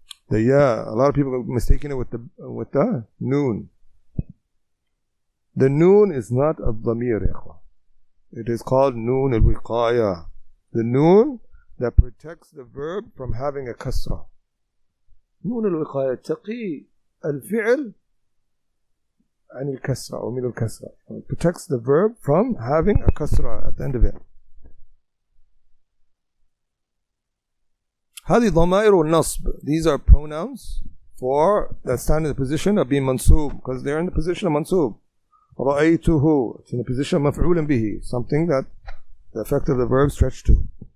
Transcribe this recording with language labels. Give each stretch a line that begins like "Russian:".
English: A lot of people are mistaking it with the noon. The noon is not a dhamir, ikhwa. It is called noon al-wiqaya. The noon that protects the verb from having a kasra.
Arabic: نون الوقاية تقي الفعل عن الكسرة أو من الكسرة.
English: It protects the verb from having a kasra at the end of it.
Arabic: هذه ضمائر النصب.
English: These are pronouns that stand in the position of being mansub, because they're in the position of mansub. رأيته, it's in the position of مفعول به, something that the effect of the verb stretched to.